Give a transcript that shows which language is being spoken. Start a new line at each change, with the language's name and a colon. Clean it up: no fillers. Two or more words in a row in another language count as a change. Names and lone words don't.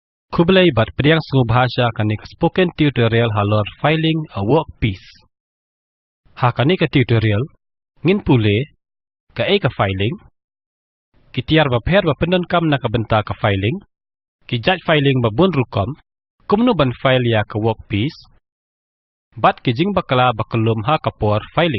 Khasi: Kublai bat priang sungu bahasa kani ka spoken tutorial halor
English: filing a workpiece.
Khasi: Ha kani ka tutorial ngin pule ka filing kitiar ba pher ba pendan kam na ka benta ka filing ki jaj filing ba bun rukom kumnu ban file ya ka workpiece bat ki jing bakala bakalum ha ka por filing.